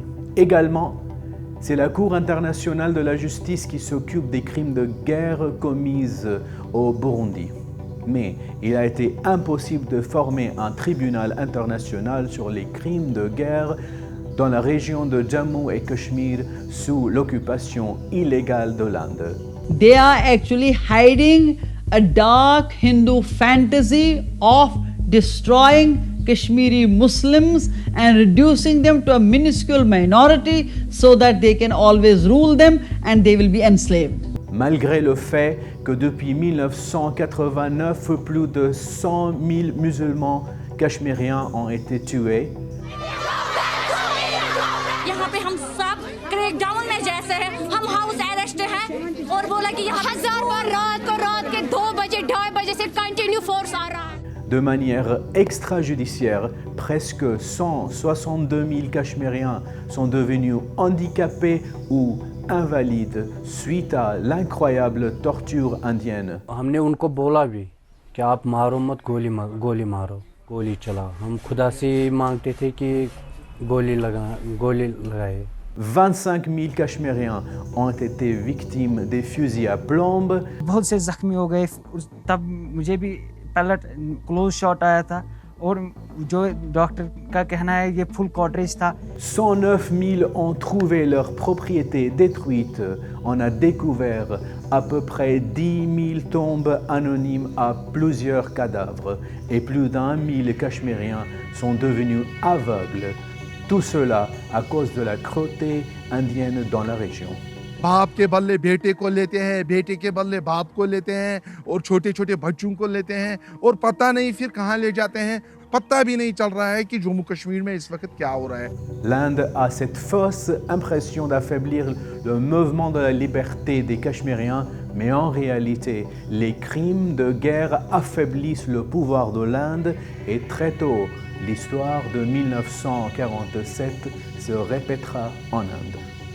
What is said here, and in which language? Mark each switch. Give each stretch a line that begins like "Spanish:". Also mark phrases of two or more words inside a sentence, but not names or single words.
French: Également, c'est la Cour internationale de la justice qui s'occupe des crimes de guerre commis au Burundi. Mais il a été impossible de former un tribunal international sur les crimes de guerre dans la région de Jammu et Cachemire sous l'occupation illégale de l'Inde.
English: They are actually hiding a dark Hindu fantasy of destroying Kashmiri Muslims and reducing them to a minuscule minority so that they can always rule them and they will be enslaved.
French: Malgré le fait que depuis 1989, plus de 100 000 musulmans cachemiriens ont été tués,
Hindi: यहाँ पे हम सब क्रैकडाउन में जैसे हैं, हम
English: house arrest
Hindi: हैं और बोला कि यहाँ 1000 बार रात के 2 बजे 2:30 बजे से
English: continue force
Hindi: आ रहा है.
French: de manière extrajudiciaire, presque 162 000 Cachemiriens sont devenus handicapés ou invalides suite à l'incroyable torture indienne.
Hindi: हमने उनको बोला भी कि आप मारो मत, गोली मारो, गोली चलाओ. हम खुदा से मांगते थे कि गोली लगाए.
French: 25 000 Cachemiriens ont été victimes des fusils à plomb.
Hindi: बहुत से जख्मी हो गए. तब मुझे भी
English: pellet close shot
Hindi: आया था और जो डॉक्टर का कहना है ये
English: full cartridge
Hindi: था.
French: 109 000 ont trouvé leurs propriétés détruites. On a découvert à peu près 10 000 tombes anonymes à plusieurs cadavres et plus d'1 000 Cachemiriens sont devenus aveugles. Tout cela à cause de la cruauté indienne dans la région.
Hindi: बाप के बदले बेटे को लेते हैं, बेटे के बदले बाप को लेते हैं और छोटे छोटे बच्चों को लेते हैं और पता नहीं फिर कहाँ ले जाते हैं. पता भी नहीं चल रहा है कि जम्मू कश्मीर में इस वक्त क्या हो रहा है.
French: L'Inde a cette fausse impression d'affaiblir le mouvement de la liberté des Cachemiriens, mais en réalité, les crimes de guerre affaiblissent le pouvoir de l'Inde et très tôt, l'histoire de 1947 se répétera en Inde.